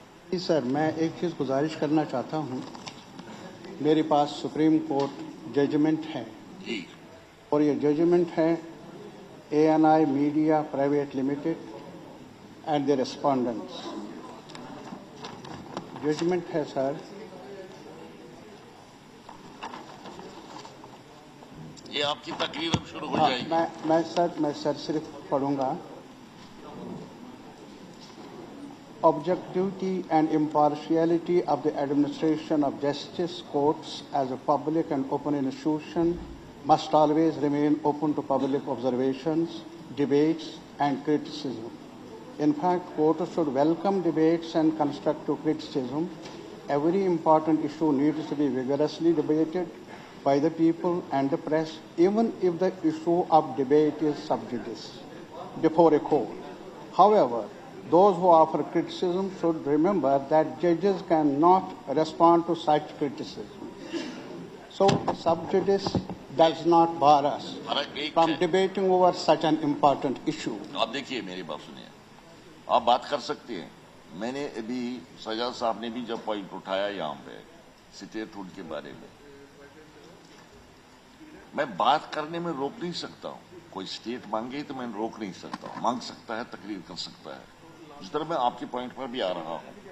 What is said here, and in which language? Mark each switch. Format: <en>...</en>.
<ur>جی سر، میں ایک چیز گزارش کرنا چاہتا ہوں، میرے پاس سپریم کورٹ ججمنٹ ہے اور یہ ججمنٹ ہے ANI media private limited and the respondents, judgment ہے سر۔ یہ آپ کی تقریر اب شروع ہو جائے گی۔ میں سر صرف پڑھوں گا۔</ur> <en>Objectivity and impartiality of the administration of justice courts as a public and open institution must always remain open to public observations, debates, and criticism. In fact, courts should welcome debates and constructive criticism. Every important issue needs to be vigorously debated by the people and the press, even if the issue of debate is sub judice before a court. However, those who offer criticism should remember that judges cannot respond to such criticism. So, sub judice does not bar us from debating over such an important issue.</en> <ur>آپ دیکھیے میری بات سنیے، آپ بات کر سکتے ہیں۔ میں نے ابھی سجاد صاحب نے بھی جب پوائنٹ اٹھایا یہاں پہ اسٹیٹ ہوڈ کے بارے میں، میں بات کرنے میں روک نہیں سکتا ہوں۔ کوئی اسٹیٹ مانگے تو میں روک نہیں سکتا ہوں، مانگ سکتا ہے، تقریر کر سکتا ہے۔ اس طرح میں آپ کے پوائنٹ پر بھی آ رہا ہوں،</ur>